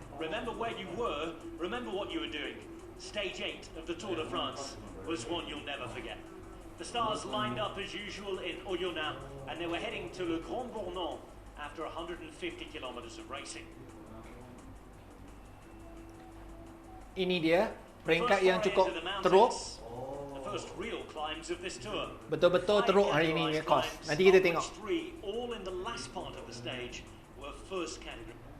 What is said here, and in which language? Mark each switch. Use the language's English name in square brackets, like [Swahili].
[English] Remember where you were, remember what you were doing. Stage 8 of the Tour de France was one you'll never forget. The stars lined up as usual in Oyonnax, and they were heading to Le Grand Bornand after 150 kilometers of racing. [Malay] Ini dia peringkat yang cukup teruk. [English] The first real climbs of this tour. [Malay] Betul-betul teruk hari ini punya course. Nanti kita tengok. [English] All in the last part of the stage were first category.